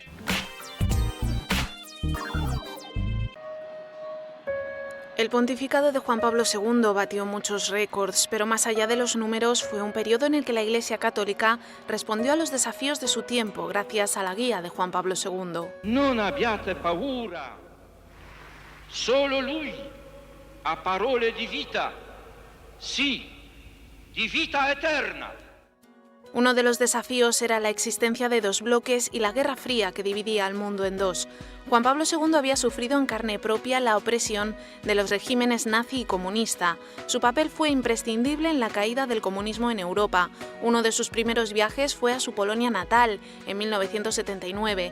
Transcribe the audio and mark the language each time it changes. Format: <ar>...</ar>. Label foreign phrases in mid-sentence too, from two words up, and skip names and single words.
<es>El pontificado de Juan Pablo II batió muchos récords, pero más allá de los números fue un periodo en el que la Iglesia Católica respondió a los desafíos de su tiempo gracias a la guía de Juan Pablo II.</es> <it>Non abbiate paura, solo Lui ha parole di vita, sì, di vita eterna.</it> <es>Uno de los desafíos era la existencia de dos bloques y la Guerra Fría que dividía al mundo en dos. Juan Pablo II había sufrido en carne propia la opresión de los regímenes nazi y comunista. Su papel fue imprescindible en la caída del comunismo en Europa. Uno de sus primeros viajes fue a su Polonia natal, en 1979.</es>